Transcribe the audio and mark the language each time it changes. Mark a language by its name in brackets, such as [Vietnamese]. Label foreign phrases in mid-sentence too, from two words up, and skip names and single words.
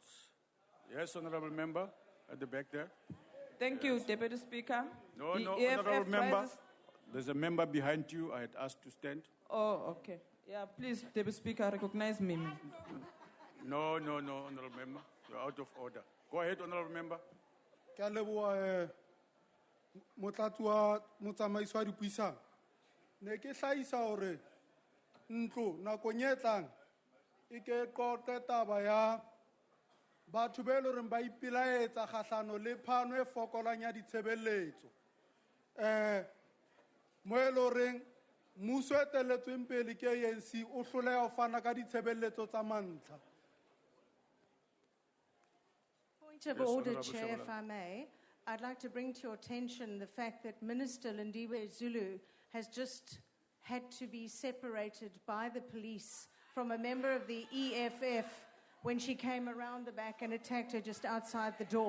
[English] Yes, Honorable Member, at the back there. Thank you, Deputy Speaker. No, The no, EFF Honorable Member. raises- There's a member behind you. I had asked to stand. Oh, okay. Yeah, please, Deputy Speaker, recognize me. No, Honorable Member. You're out of order. Go ahead, Honorable Member. [Southern Sotho] Ke a leboha motlatsi wa motsamaisi wa dipuisano. Ne ke hlahisa hore ntlo nakong e tlang e ke qoqe taba ya batho be le reng ba ipelaetsa kgahlano le phano e fokolang ya ditshebeletso. Mo e le reng mmuso e etelletsweng pele ke ANC o hloleha ho fana ka ditshebeletso tsa mantlha. [English] Point of Yes, order, Honourable Chair, Shabalala. if I may. I'd like to bring to your attention the fact that Minister Lindiwe Zulu has just had to be separated by the police from a member of the EFF when she came around the back and attacked her just outside the door.